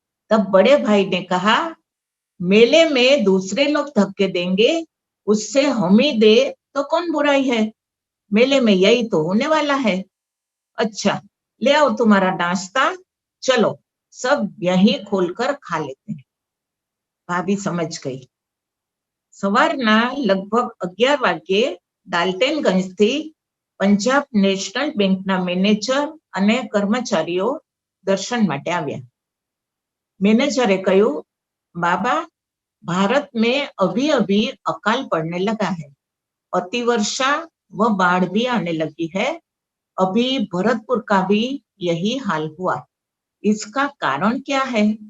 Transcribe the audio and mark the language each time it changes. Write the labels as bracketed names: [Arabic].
[Hindi] तब बड़े भाई ने कहा, मेले में दूसरे लोग धक्के देंगे, उससे हम ही दे तो कौन बुराई है? मेले में यही तो होने वाला है। अच्छा, ले आओ तुम्हारा नाश्ता, चलो सब यहीं खोलकर खा लेते हैं। भाभी समझ गई। [Gujarati] सवाરના લગભગ 11 વાગ્યે ડાલ્ટનગંજથી પંજાબ નેશનલ બેંકના મેનેજર અને કર્મચારીઓ દર્શન માટે આવ્યા। મેનેજરે કહ્યું, [Hindi] बाबा, भारत में अभी अभी अकाल पड़ने लगा है, अतिवर्षा व बाढ़ भी आने लगी है। अभी भरतपुर का भी यही हाल हुआ। इसका कारण क्या है?